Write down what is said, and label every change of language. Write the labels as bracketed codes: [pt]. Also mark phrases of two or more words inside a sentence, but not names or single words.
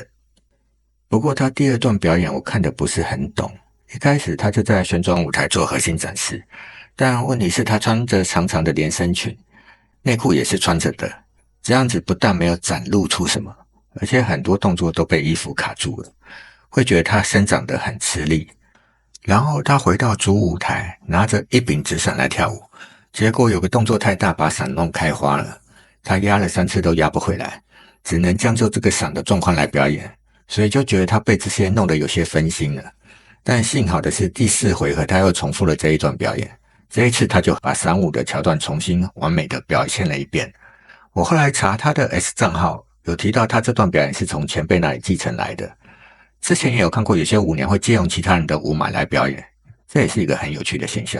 [zh] 不過她第2段表演我看得不是很懂，一開始她就在旋轉舞台做核心展示，但問題是她穿着長長的連身裙，內褲也是穿着的。這樣子不但沒有展露出什麼，而且很多動作都被衣服卡住了，會覺得他生長得很吃力。然後他回到主舞台，拿着一柄紙傘來跳舞，結果有個動作太大，把傘弄開花了。他壓了3次都壓不回來，只能將就這個傘的狀況來表演，所以就覺得他被這些弄得有些分心了。但幸好的是第4回合他又重複了這一段表演，這一次他就把傘舞的橋段重新完美的表現了一遍。我後來查他的 S 賬號，有提到他這段表演是從前輩那裡繼承來的。之前也有看過有些舞娘會借用其他人的舞碼來表演，這也是一個很有趣的現象。